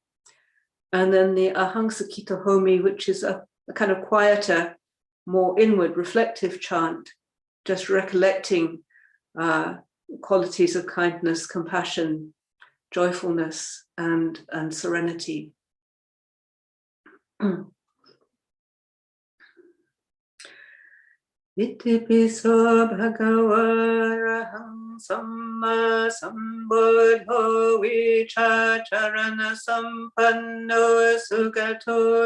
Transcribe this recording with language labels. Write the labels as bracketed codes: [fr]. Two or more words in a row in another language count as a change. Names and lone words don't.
[en] And then the Ahang Sakita Homi, which is a kind of quieter, more inward, reflective chant, just recollecting qualities of kindness, compassion, joyfulness, and serenity. [pi] Itipiso bhagavaraham samma sambuddho vichacharana sampanno sugato